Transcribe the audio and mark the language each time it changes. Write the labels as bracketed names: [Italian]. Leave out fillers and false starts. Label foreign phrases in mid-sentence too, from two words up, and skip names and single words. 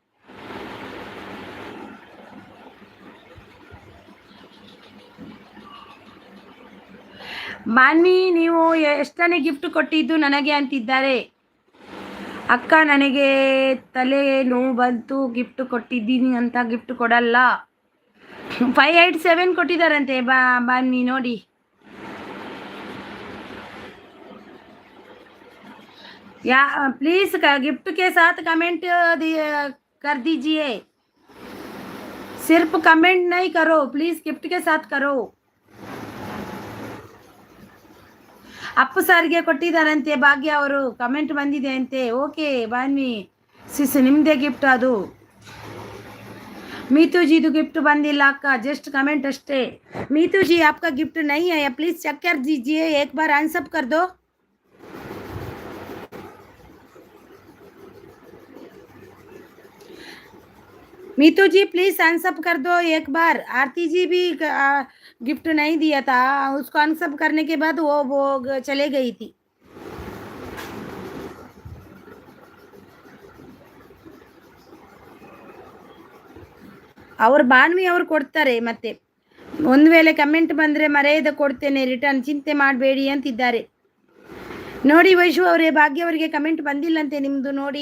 [Kannada] ಬಾನ್ವಿ ನೀವು ಎಷ್ಟನೇ ಗಿಫ್ಟ್ ಕೊಟ್ಟಿದ್ದು ನನಗೆ ಅಂತಿದ್ದಾರೆ. ಅಕ್ಕ ನನಗೆ ತಲೆ ನೋವು ಬಂತು, ಗಿಫ್ಟ್ ಕೊಟ್ಟಿದ್ದೀನಿ ಅಂತ ಗಿಫ್ಟ್ ಕೊಡಲ್ಲ. 587 ಕೊಟ್ಟಿದ್ದಾರಂತೆ ಬನ್ನಿ ನೋಡಿ. [Hindi] या प्लीज गिफ्ट के साथ कमेंट कर दीजिए. सिर्फ कमेंट नहीं करो प्लीज, गिफ्ट के साथ करो. ಅಪ್ಪು ಸಾರಿಗೆ ಕೊಟ್ಟಿದ್ದಾರಂತೆ ಭಾಗ್ಯ ಅವರು, ಕಮೆಂಟ್ ಬಂದಿದೆ ಅಂತೆ. ಓಕೆ ಬನ್ನಿ ಸಿಸ್, ನಿಮ್ಮದೇ ಗಿಫ್ಟ್ ಅದು. [Kannada] ಮೀತು ಜಿ ತೋ ಗಿಫ್ಟ್ ಬಂದಿಲ್ಲ ಅಕ್ಕ ಜಸ್ಟ್ ಕಮೆಂಟ್ ಅಷ್ಟೇ. [Hindi] मीतू जी आपका गिफ्ट नहीं आया, प्लीज चेक कर दीजिए, एक बार आंसर कर दो. मीतू जी प्लीज आंसर कर दो एक बार. आरती जी भी गिफ्ट नहीं दिया था, उसको आंसर करने के बाद वो चले गई थी. [Kannada] ಅವ್ರು ಬಾನ್ವಿ ಅವ್ರು ಕೊಡ್ತಾರೆ. ಮತ್ತೆ ಒಂದು ವೇಳೆ ಕಮೆಂಟ್ ಬಂದರೆ ಮರೆಯದೆ ಕೊಡ್ತೇನೆ ರಿಟರ್ನ್, ಚಿಂತೆ ಮಾಡಬೇಡಿ ಅಂತಿದ್ದಾರೆ. ನೋಡಿ ವೈಶು ಅವರೇ, ಭಾಗ್ಯ ಅವರಿಗೆ ಕಮೆಂಟ್ ಬಂದಿಲ್ಲಂತೆ ನಿಮ್ಮದು ನೋಡಿ.